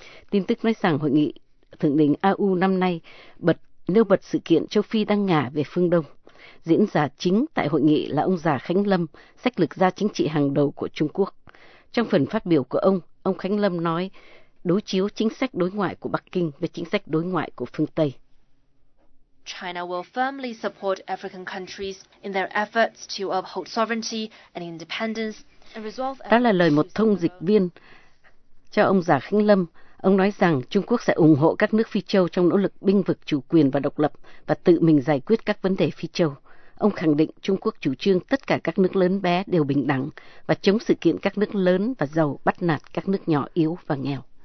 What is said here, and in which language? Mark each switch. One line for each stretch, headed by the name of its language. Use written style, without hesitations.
Vietnamese: Tin tức nói rằng hội nghị thượng đỉnh AU năm nay nêu bật sự kiện châu Phi đang ngả về phương Đông. Diễn giả chính tại hội nghị là ông Già Khánh Lâm, sách lược gia chính trị hàng đầu của Trung Quốc. Trong phần phát biểu của ông Khánh Lâm nói đối chiếu chính sách đối ngoại của Bắc Kinh với chính sách đối ngoại của phương Tây.
English: China will firmly support African countries in their efforts to uphold sovereignty and independence and resolve.
Vietnamese: Đó là lời một thông dịch viên cho ông Già Khánh Lâm. Ông nói rằng Trung Quốc sẽ ủng hộ các nước Phi Châu trong nỗ lực binh vực chủ quyền và độc lập và tự mình giải quyết các vấn đề Phi Châu. Ông khẳng định Trung Quốc chủ trương tất cả các nước lớn bé đều bình đẳng và chống sự kiện các nước lớn và giàu bắt nạt các nước nhỏ yếu và nghèo.